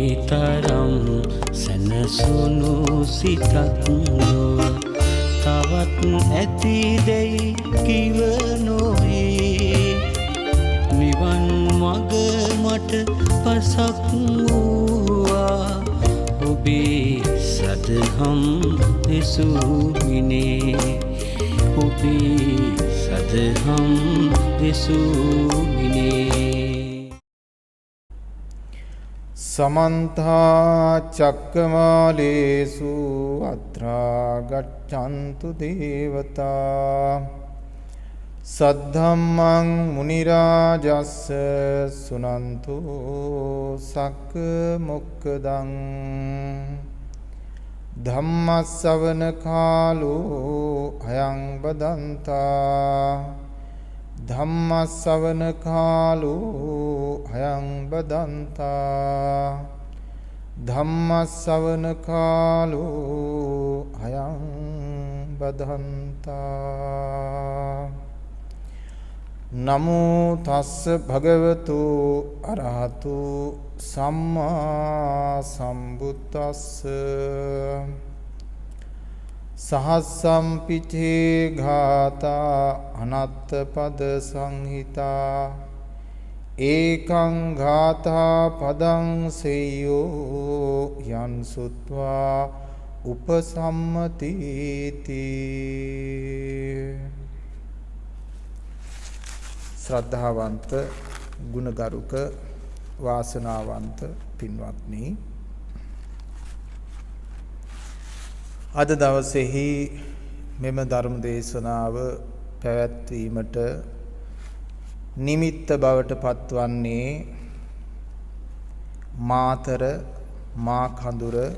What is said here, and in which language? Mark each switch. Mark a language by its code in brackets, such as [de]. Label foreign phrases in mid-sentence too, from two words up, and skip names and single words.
[si] තරම් සැනසුණු සිතක් නොව තවත් ඇතිදැයි කිව නොවේ නිවන් මග මට පසක් වූවා ඔබේ සදහම් දෙසුමිනේ ඔබේ සදහම් දෙසුමිනේ [pi] समन्ता चक्रमालेषु अत्रा गच्छन्तु देवता सद्धम्मं मुनिराजस्स सुनन्तु सक्क मोक्खदं धम्मස්සවන කාලෝ අයං බදන්තා ධම්මස්සවන කාලෝ අයං බදන්තා ධම්මස්සවන කාලෝ අයං බදන්තා නමෝ තස්ස භගවතු අරහතු සම්මා සම්බුද්දස්ස සහස්සම්පිතේ ඝාතා අනත්ත පද සංහිතා ඒකං ඝාතා පදං සෙය්‍යෝ යන් සුත්වා [si] උපසම්මතිති ශ්‍රද්ධාවන්ත ගුණගරුක වාසනාවන්ත පින්වත්නි අද දවසේහි මෙම ධර්ම දේශනාව පැවැත්වීමට නිමිත්ත බවට පත්වන්නේ මාතර මා කඳුර